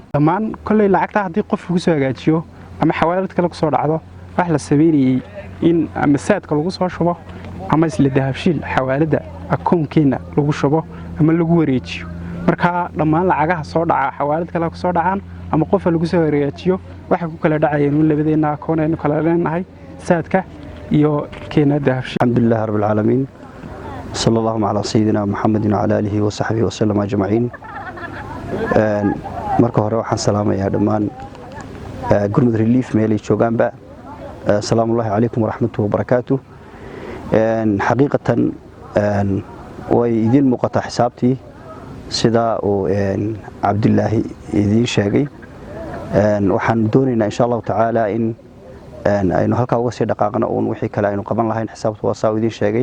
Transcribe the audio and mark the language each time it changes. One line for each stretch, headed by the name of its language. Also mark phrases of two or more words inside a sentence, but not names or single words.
Somali: dhammaan kolley lacagta haddii qof lagu soo hagaajiyo ama xawaalad kale ku soo dhacdo wax la sameeyay in ama saadka lagu soo shubo ama isla dahabshiil xawaalada akoonkeena lagu shubo ama lagu wareejiyo. marka dhammaan lacagaha soo dhaca xawaalad kale ku soo dhacaan ama qof lagu soo wareejiyo waxa ku kala dhacayeen labadeena akoon aynu kala leenahay saadka iyo keena dahabshiil.
Arabic: الحمد لله رب العالمين صلى الله على سيدنا محمد وعلى آله وصحبه وسلم أجمعين.
Somali: marka hore waxaan salaamayaa dhammaan gurmud relief meelay joogaanba.
Arabic: سلام عليكم ورحمة الله وبركاته.
Somali: xaqiiqatan way idin muuqataa xisaabtii sida uu Cabdullaahi idin sheegay. waxaan doonaynaa
Arabic: إن شاء الله تعالى
Somali: in aynu halka uga sii dhaqaaqno oo wixii kale aynu qaban lahayn xisaabtu waa saa idin sheegay.